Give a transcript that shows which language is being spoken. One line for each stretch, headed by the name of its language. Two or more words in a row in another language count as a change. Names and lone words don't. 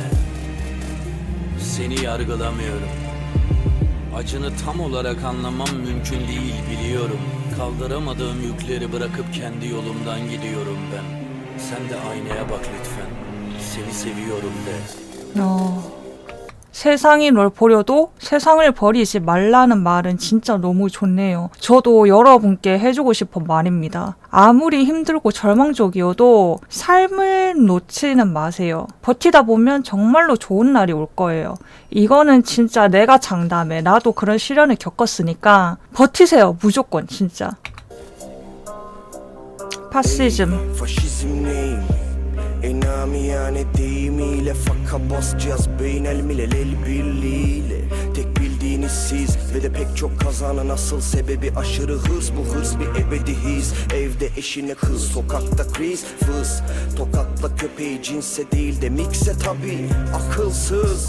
Turkish: Seni yargılamıyorum. Acını tam olarak anlamam mümkün değil biliyorum. Kaldıramadığım yükleri bırakıp kendi yolumdan gidiyorum ben. Sen de aynaya bak lütfen. Seni seviyorum de.
Korean: 세상이 널 버려도 세상을 버리지 말라는 말은 진짜 너무 좋네요. 저도 여러분께 해주고 싶은 말입니다. 아무리 힘들고 절망적이어도 삶을 놓지는 마세요. 버티다 보면 정말로 좋은 날이 올 거예요. 이거는 진짜 내가 장담해. 나도 그런 시련을 겪었으니까 버티세요. 무조건 진짜. 파시즘.
Turkish: Faşizm neyim? Enamiyane deyimiyle faka basacağız beynel milel el birliğiyle. Tek bildiğiniz siz ve de pek çok kazanın asıl sebebi aşırı hırs. Bu hırs bir ebedi his. Evde eşine kız, sokakta kriz fız. Tokatla köpeği cinse değil de mikse tabi akılsız.